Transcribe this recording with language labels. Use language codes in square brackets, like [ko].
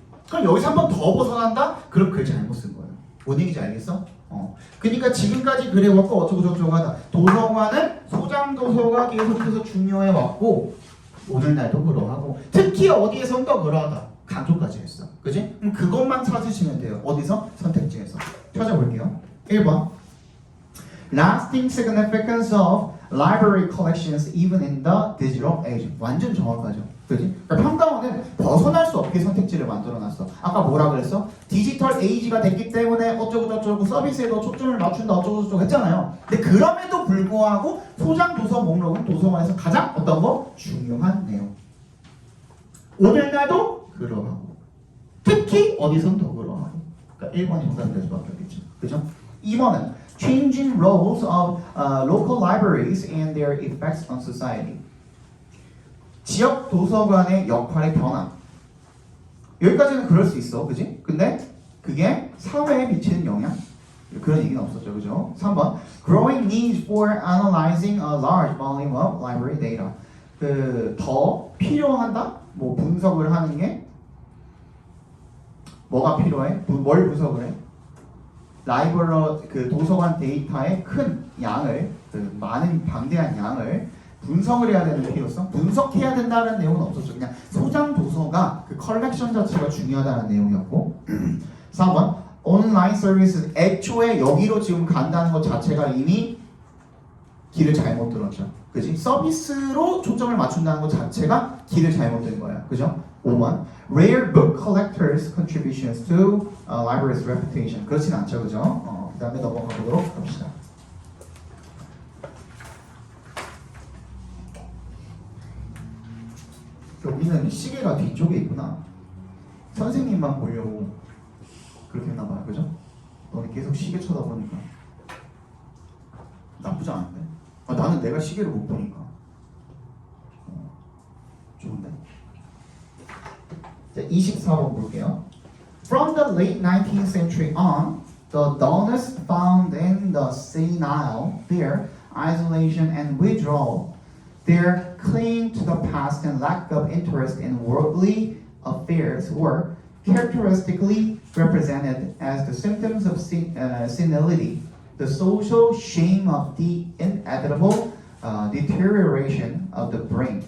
[ko] 그럼 여기서 한 번 더 벗어난다? 그럼 글 잘못 쓴 거야. 뭔 얘기인지 알겠어? 그러니까 지금까지 그래왔고 어쩌고저쩌고 하다. 도서관은 소장도서가 계속해서 중요해 왔고 오늘날도 그러하고 특히 어디에선 더 그러하다. 강조까지 했어. 그지? 그럼 그것만 찾으시면 돼요. 어디서? 선택지에서. 찾아볼게요. [en] 1번 Lasting significance of library collections even in the digital age. [ko] 완전 정확하죠. 그지? 그러니까 평가원은 벗어날 수 없게 선택지를 만들어놨어. 아까 뭐라 그랬어? 디지털 에이지가 됐기 때문에 어쩌고저쩌고 서비스에 더 초점을 맞춘다 어쩌고저쩌고 했잖아요. 근데 그럼에도 불구하고 소장 도서 목록은 도서관에서 가장 어떤 거? 중요한 내용. 오늘날도 그러하고 특히 어디선 더 그러하고. 그러니까 1번이 정답이 될 수밖에 없겠죠. 그죠? [en] 2번은 Changing roles of local libraries and their effects on society. [ko] 지역 도서관의 역할의 변화. 여기까지는 그럴 수 있어, 그지? 근데 그게 사회에 미치는 영향? 그런 얘기는 없었죠, 그죠? [en] 3번 Growing need for analyzing a large volume of library data. [ko] 더 필요하다? 뭐 분석을 하는 게 뭐가 필요해? 뭘 분석을 해? 라이브러리 도서관 데이터의 큰 양을 많은 방대한 양을 분석을 해야 되는 필요성, 분석해야 된다는 내용은 없었죠. 그냥 소장 도서가 그 컬렉션 자체가 중요하다는 내용이었고 4번 온라인 서비스 애초에 여기로 지금 간다는 것 자체가 이미 길을 잘못 들었죠. 그지? 서비스로 초점을 맞춘다는 것 자체가 길을 잘못 든 거야. 그죠? [en] 5번 Rare book collectors' contributions to library's reputation. [ko] 그렇진 않죠, 그죠? 그 다음에 넘어가 보도록 합시다. 여기는 시계가 뒤쪽에 있구나. 선생님만 보려고 그렇게 했나봐요, 그죠? 너는 계속 시계 쳐다보니까 나쁘지 않은데? 나는 내가 시계를 못 보니까 좋은데? 자, 24번 볼게요. [en] From the late 19th century on, the dullness found in the senile, their isolation and withdrawal, their clinging to the past and lack of interest in worldly affairs were characteristically represented as the symptoms of senility, the social shame of the inevitable deterioration of the brain.